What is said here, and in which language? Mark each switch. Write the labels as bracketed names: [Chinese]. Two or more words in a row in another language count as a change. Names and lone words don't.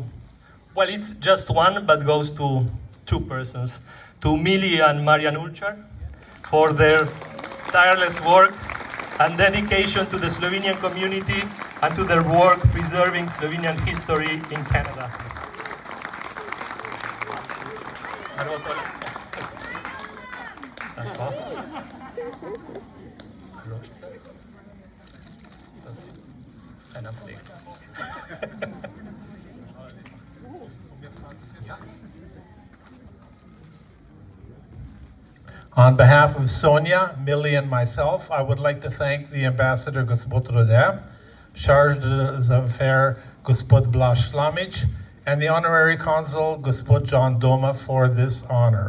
[English] well, it's just one, but goes to two persons, to Mili and Marjan for their tireless work and dedication to the Slovenian community and to their work preserving Slovenian history in Canada. [Slovenian] Tako. Rožce. To si ena plehta. [English] On behalf of Sonia, Millie, and myself, I would like to thank the Ambassador Gospod Rode, Charge d'Affaires Gospod Blaž Slamic, and the Honorary Consul Gospod John Doma for this honor.